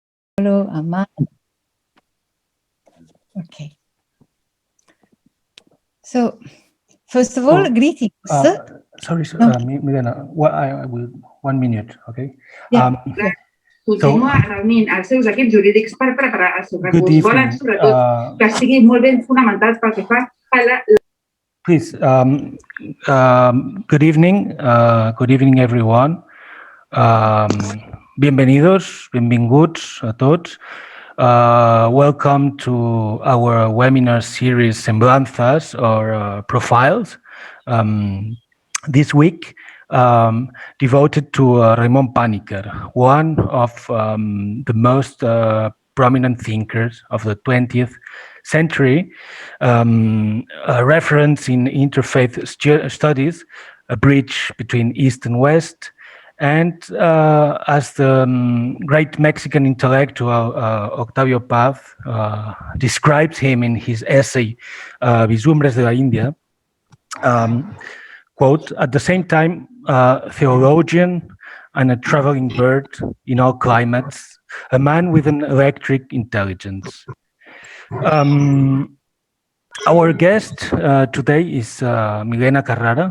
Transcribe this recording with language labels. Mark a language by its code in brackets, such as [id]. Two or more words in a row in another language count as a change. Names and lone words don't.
[en] Aman. Okay. So, first of all, greetings. Sorry, No. Milena, I will 1 minute, okay? Yeah. [ca] Continua reunint els seus equips jurídics per preparar el seu [en] Good [ca] recurs. Volen, [en] evening. [ca] sobretot, que estiguin molt ben fonamentats pel que fa a la... [en] Please, good evening. Good evening, everyone. [ca] Bienvenidos, benvinguts a tots. [en] Welcome to our webinar series Semblanzas or Profiles. This week, devoted to Raimon Panikkar, one of the most prominent thinkers of the 20th century, a reference in interfaith studies, a bridge between East and West, and as the great Mexican intellectual Octavio Paz describes him in his essay Vislumbres de la India, quote, at the same time, theologian and a traveling bird in all climates, a man with an electric intelligence. Our guest today is Milena Carrara.